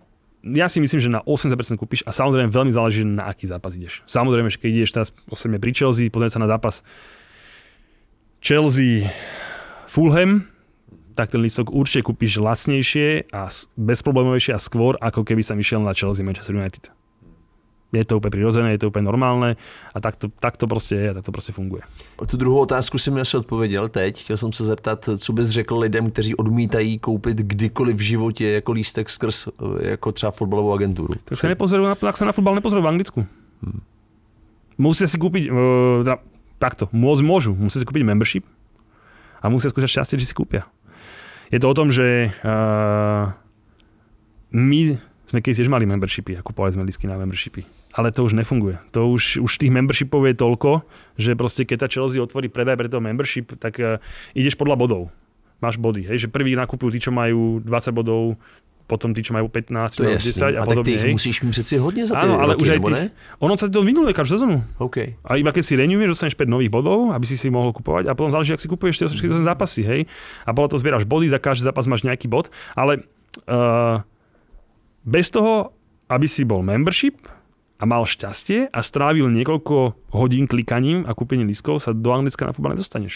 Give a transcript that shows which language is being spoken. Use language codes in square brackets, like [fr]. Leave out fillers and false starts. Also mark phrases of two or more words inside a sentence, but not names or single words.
[sk] Ja si myslím, že na 80% kúpiš a samozrejme veľmi záleží, na aký zápas ideš. Samozrejme, že keď ideš teraz osobne pri Chelsea, pozrieť sa na zápas Chelsea-Fulham, tak ten lístok určite kúpiš lacnejšie a bezproblémovejšie a skôr, ako keby sa išiel na Chelsea-Manchester United. [cs] Je to úplně přirozené, je to úplně normálné a tak to prostě je a tak to prostě funguje. Tu druhou otázku si mi asi odpověděl teď. Chtěl jsem se zeptat, co bys řekl lidem, kteří odmítají koupit kdykoliv v životě jako lístek skrz jako třeba fotbalovou agenturu. [sk] Tak se na fotbal nepozerajú v Anglicku. Musíte si kúpiť, takto, môžu, musíte si kúpiť membership a musia skúšať šťastie, že si kúpia. Je to o tom, že my sme keď tiež mali membershipy a kupovali sme lístky na membershipy. Ale to už nefunguje. To už tých membershipov je toľko, že proste keď tá Chelsea otvorí predaj pre toho membership, tak ideš podľa bodov. Máš body, hej, že prvý nakupujú tí, čo majú 20 bodov, potom tí, čo majú 15, čo majú 10 a podobne. [cs] A tak ty musíš mít přeci hodně za ty ale roky, [sk] už aj [cs] nebo ne? [sk] Ono sa to vynuluje každú sezónu. Okay. A iba keď si renewuješ, dostaneš 5 nových bodov, aby si mohol kupovať a potom záleží, ak si kupuješ tie zápasy, hej. A podľa toho zbieraš body, za každý zápas máš nejaký bod, ale bez toho, aby si bol membership a mal šťastie a strávil niekoľko hodín klikaním a kúpením lístkov, sa do Anglicka na futbal nedostaneš.